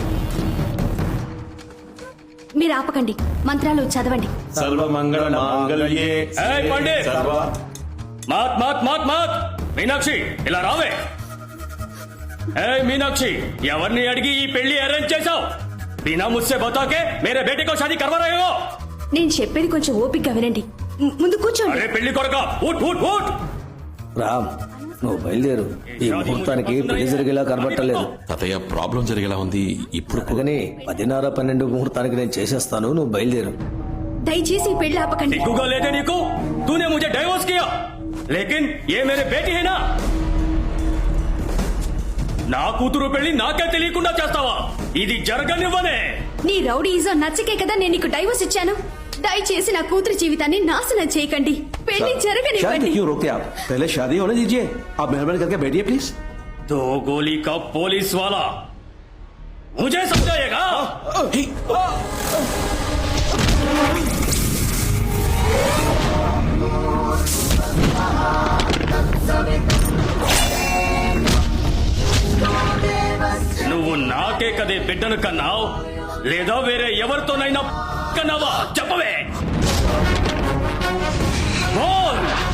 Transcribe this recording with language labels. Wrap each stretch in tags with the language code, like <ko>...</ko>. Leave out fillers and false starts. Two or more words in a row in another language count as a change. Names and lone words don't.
<te>మీరు ఆపకండి, మంత్రాలు చదవండి.</te> <sa>సర్వమంగళ మాంగళ్యే సర్వ. మాత్ మాత్ మాత్ మాత్.</sa> <te>మీనాక్షి, ఇలా రావే. ఏ మీనాక్షి, ఎవరిని అడిగి ఈ పెళ్లి అరేంజ్ చేశావు?</te> <hi>बिना मुस्से बताके मेरे बेटी को शादी करवा रहे हो.</hi> <te>నేను చెప్పేది కొంచెం ఓపిక వినండి. ముందు కూర్చోండి. అరే పెళ్లి కొరక, ఊట్ ఊట్ ఊట్. రామ్, నువ్వు బయలుదేరు. ఈ ముహూర్తానికి పెళ్లి జరిగేలా కనబట్టలేదు. తాతయ్య, ప్రాబ్లం జరిగేలా ఉంది. ఇప్పుడు అందుకని 10:30-12 ముహూర్తానికి నేను చేసేస్తాను, నువ్వు బయలుదేరు. దయచేసి ఈ పెళ్లి ఆపకండి. సిగ్గుగా లేదే నీకు?</te> <hi>तूने मुझे डाइवोर्स किया. लेकिन ये मेरे बेटी है ना</hi> <te>నా కూతురు పెళ్లి నాకే తెలియకుండా చేస్తావా ఇది జరగనివ్వనే నీ రౌడీజం నచ్చకే కదా నేను నీకు డైవర్స్ ఇచ్చాను దయచేసి నా కూతురి జీవితాన్ని నాశనం చేయకండి పెళ్లి शादी జరగనివ్వండి</te> <hi>क्यों रोकते आप? पहले शादी होने दीजिए। आप मेहरबानी करके बैठिए प्लीज। दो गोली का पुलिस वाला मुझे समझाएगा</hi> <te>నువ్వు నాకే కదే బిడ్డను కన్నావు లేదా వేరే ఎవరితోనైనా కన్నావా చెప్పవే బోల్!</te>